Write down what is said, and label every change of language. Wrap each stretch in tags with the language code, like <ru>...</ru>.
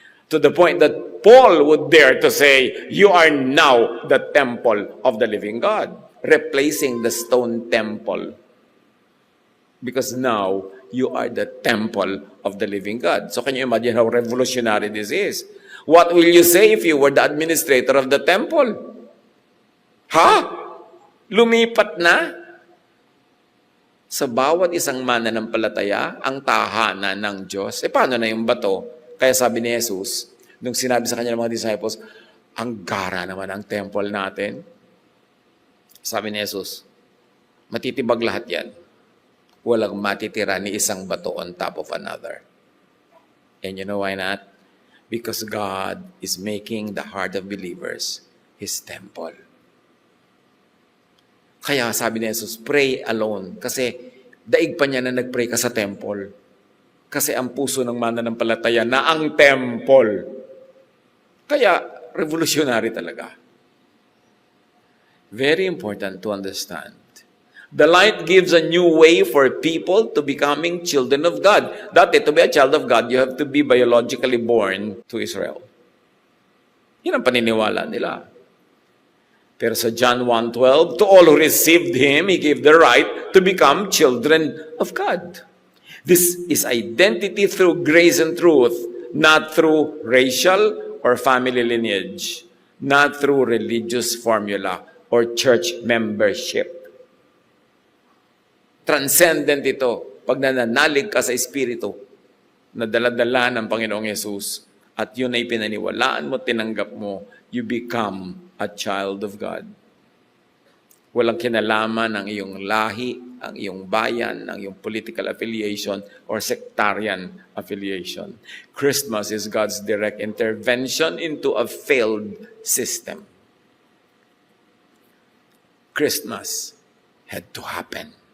<en>To the point that Paul would dare to say, you are now the temple of the living God, replacing the stone temple. Because now, you are the temple of the living God. So can you imagine how revolutionary this is? What will you say if you were the administrator of the temple?</en> <tl>Ha? Lumipat na? Sa bawat isang mananampalataya, ang tahanan ng Diyos. Paano na yung bato? Kaya sabi ni Jesus, nung sinabi sa kanya ng mga disciples, ang gara naman ang temple natin. Sabi ni Jesus, matitibag lahat yan. Walang matitira ni isang bato</tl> <en>on top of another. And you know why not? Because God is making the heart of believers His temple.</en> <tl>Kaya sabi ni Jesus,</tl> <en>pray alone.</en> <tl>Kasi daig pa niya na nag-pray ka sa temple. Kasi ang puso ng mananampalataya na ang temple. Kaya revolutionary talaga.</tl> <en>Very important to understand. The light gives a new way for people to becoming children of God.</en> <tl>Dati,</tl> <en>to be a child of God, you have to be biologically born to Israel.</en> <tl>Yan ang paniniwala nila. Pero sa</tl> <en>John 1:12, to all who received Him, He gave the right to become children of God. This is identity through grace and truth, not through racial or family lineage, not through religious formula or church membership.</en> <tl>Transcendent ito pag nananalig ka sa Espiritu na dala-dala ng Panginoong Yesus at yun ay pinaniwalaan mo, tinanggap mo,</tl> <en>you become a child of God.</en> <tl>Walang kinalaman ang iyong lahi, ang iyong bayan, ang iyong</tl> <en>political affiliation or sectarian affiliation. Christmas is God's direct intervention into a failed system. Christmas had to happen.</en>